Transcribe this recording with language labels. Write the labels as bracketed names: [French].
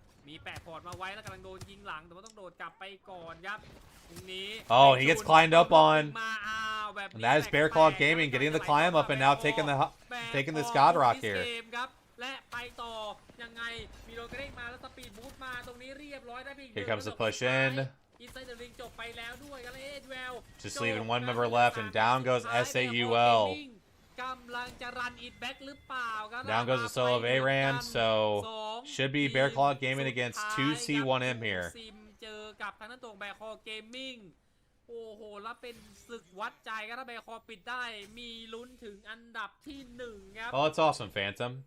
[Thai] มีแปะพอร์ตมาไว้แล้วกำลังโดนยิงหลังแต่ว่าต้องโดดกลับไปก่อนครับตรงนี้ [English] Oh, he gets climbed up on. And that is Bear Claw Gaming getting the climb up and now taking this God Rock here. [Thai] และไปต่อยังไงมีโรเกเด้งมาแล้วสปีดบูสต์มาตรงนี้เรียบร้อยได้พี่ [English] Here comes the push in. Inside the ring [Thai] จบไปแล้วด้วยกันเลย [English] Just leaving one member left and down goes SAUL. [Thai] กำลังจะรันอิทแบ็กหรือเปล่าครับ [English] Down goes the solo of ARAM, so should be Bear Claw Gaming against 2C1M here. [Thai] เจอกับทางด้านตรง Bear Claw Gaming โอ้โหแล้วเป็นศึกวัดใจครับถ้า Bear Claw ปิดได้มีลุ้นถึงอันดับที่1ครับ [English] Oh, it's awesome, Phantom.